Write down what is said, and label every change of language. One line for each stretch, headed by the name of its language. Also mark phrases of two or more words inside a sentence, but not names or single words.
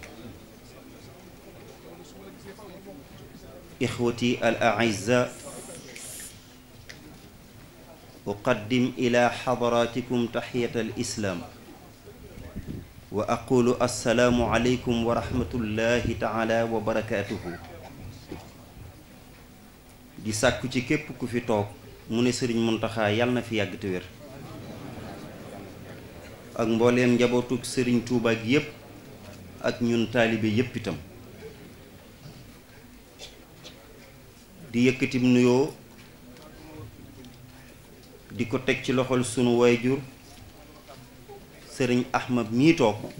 Arabic: إخوتي الأعزاء أقدم إلى حضراتكم تحية الإسلام وأقول السلام عليكم ورحمة الله تعالى وبركاته
Wolof: di sàkku ci képp ku fi toog mu ne Sëriñ Muntaxa yàlla na fi yàgg te wér ak mbooleem njabootug Sëriñ Tuubaa gi yépp ak ñun taalibe yépp itam di yëkkatim nuyoo di ko teg ci loxol sunu wayjur sëriñ Ahmad mii toog